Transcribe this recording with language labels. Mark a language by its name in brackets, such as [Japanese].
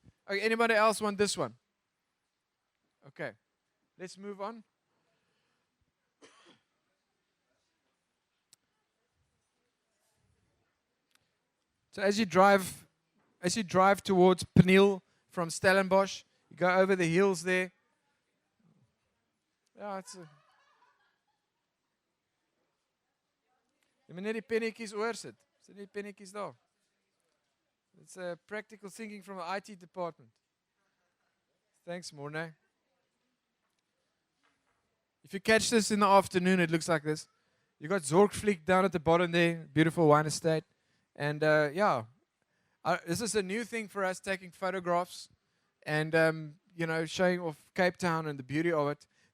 [English] Okay, anybody else want this one? Okay. Let's move on. So as you drive towards Peniel from Stellenbosch, you go over the hills there. [Afrikaans] Ja, it's jy moet net die pennetjies oorsit. Sit nie die pennetjies daar. [English] It's a practical thinking from the IT department. Thanks, Morne. If you catch this in the afternoon, it looks like this. You got Zorgvliet down at the bottom there, beautiful wine estate. And this is a new thing for us, taking photographs and showing off Cape Town and the beauty of it.